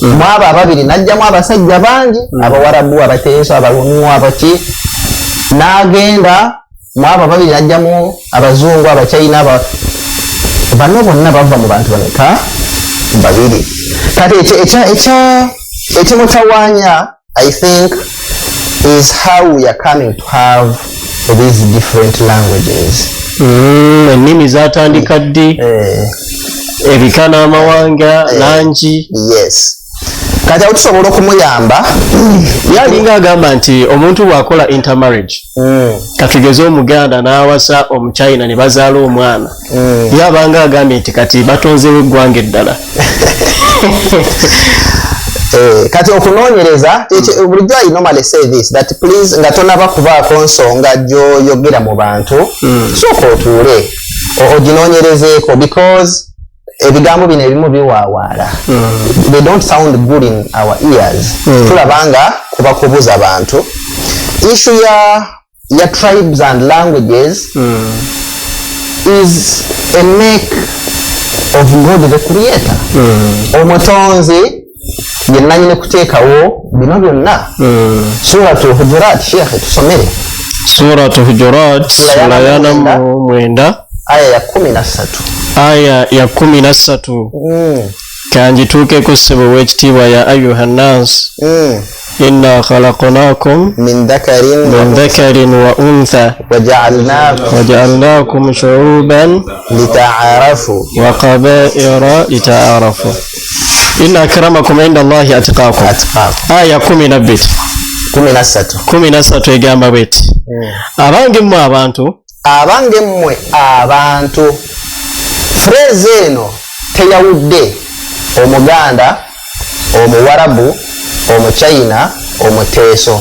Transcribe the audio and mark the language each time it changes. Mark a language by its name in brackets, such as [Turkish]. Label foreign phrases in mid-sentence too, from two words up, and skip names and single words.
[Ganda] Mwaba ababiri najjamu abasajja bangi, Abawarabu, Abateeso, Abalungu, abaki. N'agenda mwaba ababiri najjamu Abazungu, Abachina, bano bonna bava mu bantu bameka? Babiri. Kati ekimutawaanya [English] I think is how we are coming to have these different languages. [Ganda] Ennimi zatandika ddi, ebika n'amawanga langi. Yes. Kati awo tusobola okumuyamba. Yalinga agamba nti omuntu bw'akola intermarriage, katugeze Omuganda n'awasa Omuchina ne bazaala omwana, yabanga agambye nti kati batonzeewo eggwanga eddala. Kati okunoonyereza bulijjo [English] I normally say this that please [Ganda] nga tonaba kubaako nsonga gy'oyogera mu bantu sooka otuule oginoonyerezeeko because ebigambo bino ebimu biwaawaala. [English] They don't sound good in our ears. [Ganda] Tulabanga kuba kubuza abantu. [English] Issue ya tribes and languages is a make of God the creator. [Ganda] Omutonzi ye nanyine kuteekawo bino byonna. Suratul Hujurat, Sheikh tusomere. Suratul Hujurat sura ya 9 aya ya 13. Aya ya 13. Kanjituukeko ssebo w'ekitiibwa [Arabic] يا أيها الناس. إنا خلقناكم من ذكر وأنثى وجعلناكم شعوبا lita'arafu وقبائل لتعارفوا. إن أكرمكم عند الله أتقاكم. [Ganda] Aya 13 egamba bweti. Abange mmwe abantu. Phrase eno teyawudde Omuganda, Omuwarabu, Omuchina, Omuteeso.